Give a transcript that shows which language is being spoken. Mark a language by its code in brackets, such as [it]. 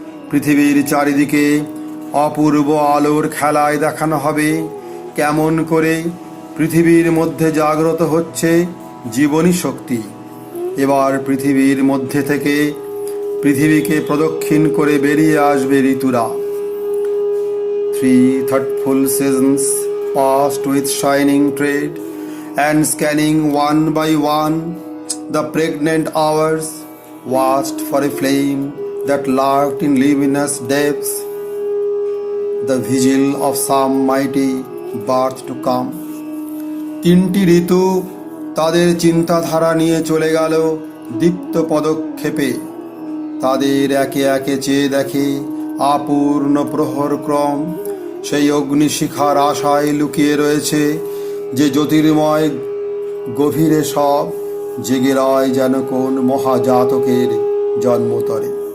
[bn] পৃথিবীর চারিদিকে অপূর্ব আলোর খেলায় দেখানো হবে কেমন করে পৃথিবীর মধ্যে জাগ্রত হচ্ছে জীবনী শক্তি। এবার পৃথিবীর মধ্যে থেকে পৃথিবীকে প্রদক্ষিণ করে বেরিয়ে আসবে ঋতুরা। [en] 3 thoughtful seasons passed with shining tread, and scanning one by one The pregnant hours watched for a flame that lurked in luminous depths, the vigil of some mighty birth to come. [bn] তিনটি ঋতু তাদের চিন্তাধারা নিয়ে চলে গেল দীপ্ত পদক্ষেপে। তাদের একে একে চেয়ে দেখে আপূর্ণ প্রহরক্রম। সেই অগ্নিশিখার আশায় লুকিয়ে রয়েছে যে জ্যোতির্ময় গভীরে সব জেগে রয় যেন কোন মহাজাতকের জন্মতরে।